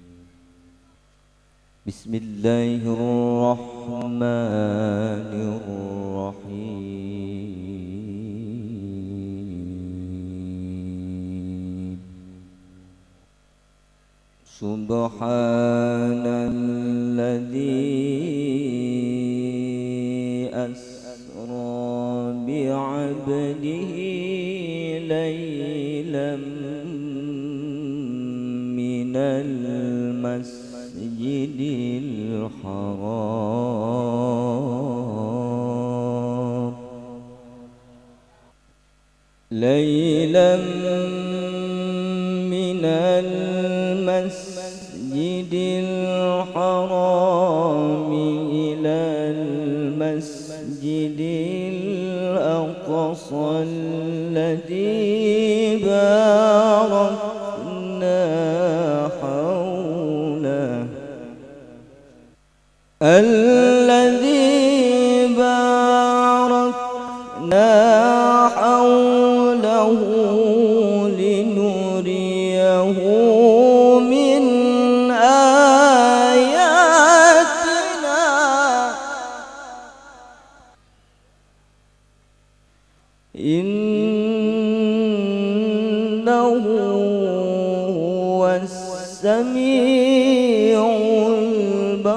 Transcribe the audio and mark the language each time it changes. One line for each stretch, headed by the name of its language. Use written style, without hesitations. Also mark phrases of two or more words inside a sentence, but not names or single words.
Arabic: بسم الله الرحمن الرحيم. سبحان الذي أسرى بعبده ليلا من المسجد الحرام ليلا من المسجد الحرام إلى المسجد الأقصى الذي باركنا حول الذي باركنا حوله لنريه من آياتنا إنه هو السميع